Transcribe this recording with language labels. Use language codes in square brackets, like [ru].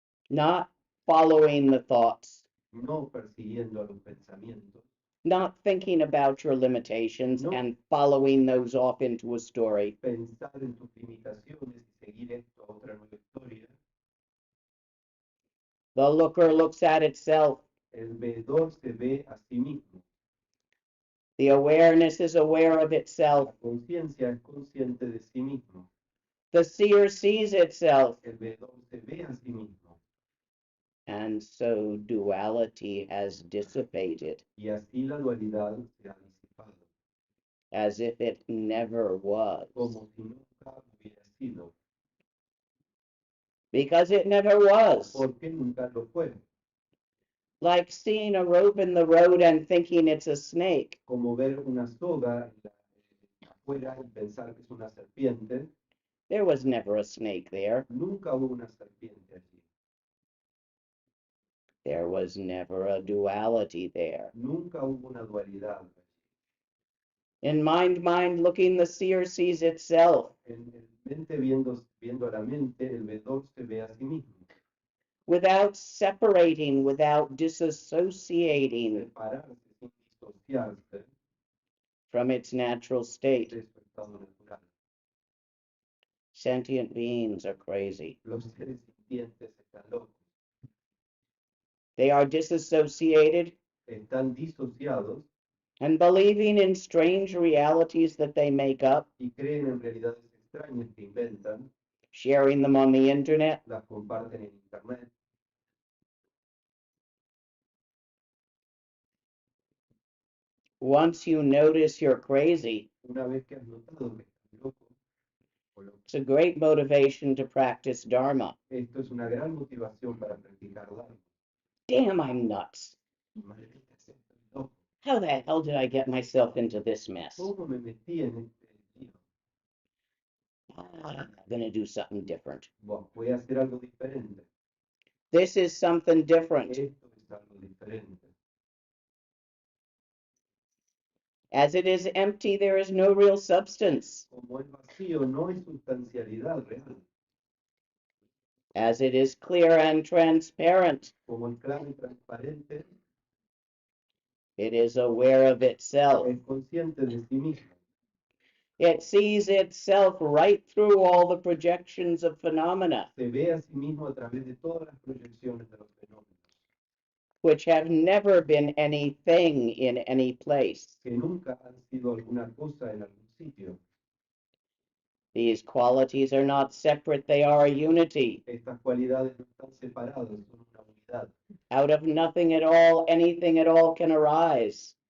[en] not following the thoughts, [es] no persiguiendo a los pensamientos, [en] not thinking about your limitations [es] No. [en] and following those off into a story. [es] pensar en tus limitaciones y seguir esto a otra nueva historia. [en] The looker looks at itself. [es] El veedor se ve a sí mismo. [en] The awareness is aware of itself. [es] La conciencia es consciente de sí mismo. [en] The seer sees itself. [es] El veedor se ve a sí mismo. [en] And so duality has dissipated, [es] y así la dualidad se ha disipado, [en] as if it never was, [es] como si nunca hubiera sido, [en] because it never was. [es] porque nunca lo fue, [en] Like seeing a rope in the road and thinking it's a snake. [es] como ver una soga afuera y pensar que es una serpiente. [en] There was never a snake there. [es] Nunca hubo una serpiente allí, [en] There was never a duality there. [es] nunca hubo una dualidad allí. [en] In mind looking, the seer sees itself, [es] En el mente viendo a la mente, el vedor se ve a sí mismo, [en] without separating, without disassociating [es] separarse sin disociarse [en] from its natural state. [es] de su estado natural. [en] Sentient beings are crazy. [es] Los seres sintientes están locos, [en] They are disassociated [es] están disociados [en] and believing in strange realities that they make up, [es] y creen en realidades extrañas que inventan, [en] sharing them on the internet. [es] las comparten en internet. [en] Once you notice you're crazy, [es] Una vez que has notado que estás loco o loco, [en] it's a great motivation to practice Dharma. [es] esto es una gran motivación para practicar Dharma. [en] Damn, I'm nuts. [es] Maldita sea, estoy loco. [en] How the hell did I get myself into this mess? [es] ¿Cómo me metí en este lío? [en] I'm gonna do something different. [es] Bueno, voy a hacer algo diferente. [en] This is something different. [es] Esto es algo diferente. [en] As it is empty, there is no real substance. [es] Como es vacío, no hay sustancialidad real. [en] As it is clear and transparent, [es] Como es claro y transparente, [en] it is aware of itself. [es] es consciente de sí mismo. [en] It sees itself right through all the projections of phenomena, [es] Se ve a sí mismo a través de todas las proyecciones de los fenómenos, [en] which have never been anything in any place. [es] que nunca han sido alguna cosa en algún sitio. [en] These qualities are not separate, they are a unity. [es] Estas cualidades no están separadas, son una unidad. [en] Out of nothing at all, anything at all can arise.